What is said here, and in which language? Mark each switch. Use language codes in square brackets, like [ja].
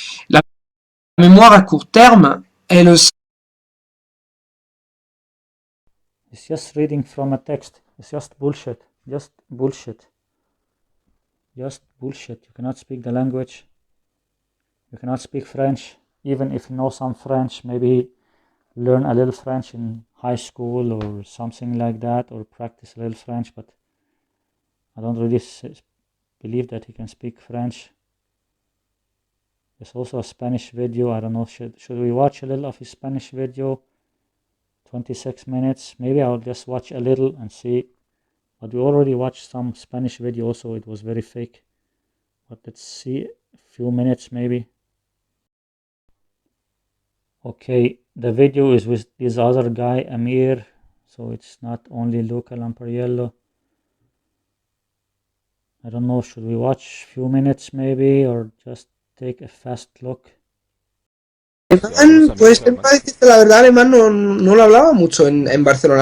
[fr] La mémoire à court terme, elle aussi. [en] It's just reading from a text. It's just bullshit. Just bullshit. You cannot speak the language. You cannot speak French. Even if you know some French, maybe learn a little French in high school or something like that, or practice a little French, but I don't really believe that he can speak French. There's also a Spanish video. I don't know, should we watch a little of his Spanish video? 26 minutes. Maybe I'll just watch a little and see. But we already watched some Spanish video also. It was very fake. But let's see a few minutes maybe. Okay, the video is with this other guy, Amir. So it's not only Luca Lampariello. I don't know, should we watch a few minutes maybe, or just take a fast look? [es] Alemán, pues para decirte la verdad, alemán no lo hablaba mucho en Barcelona.